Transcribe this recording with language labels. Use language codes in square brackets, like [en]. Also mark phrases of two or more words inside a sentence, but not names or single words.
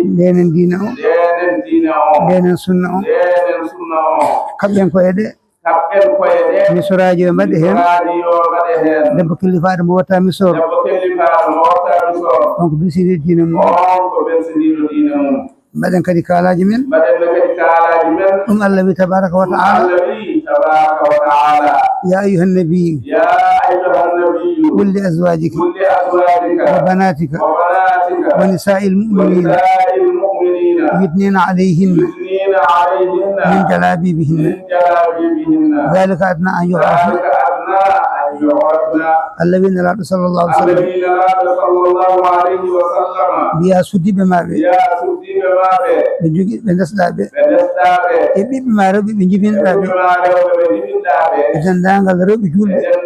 [ff] Ndenen diina o. Ndenen diina o. Ndenen sunna o. Ndenen sunna o. Kaɓɓen koye ɗe. Kaɓɓen koye ɗe. Misoraaji yo mbaɗe heen. Misoraaji yo mbaɗe heen. Debbo kellifaaɗo mo watta misor. Debbo kellifaaɗo mo watta misor. On ko belsiniiɗo diina mum. On ko belsiniiɗo diina mum. Mbaɗen kadi kaalaaji men. Mbaɗen kadi kaalaaji men. Ɗum Allah wi [ar] تبارك وتعالى. [ff] Allah wi [ar] تبارك وتعالى. يا أيها النبي. يا أيها النبي. قل لأزواجك. قل لأزواجك. وبناتك. وبناتك. ونساء المؤمنين. ونساء المؤمنين. يدنين عليهن. من جلابيبهن. ذلك أدنى أن يعرفن. [ff] Allah wi nelaɗo [ar] صلى الله عليه وسلم. [ff] Mbiya suddiɓe maɓe. Ɓe jogi, ɓe ndesɗa ɓe. E ɓiɓɓe ma rewɓe, ɓe jibinɗa ɓe. E dendagal rewɓe julɓe.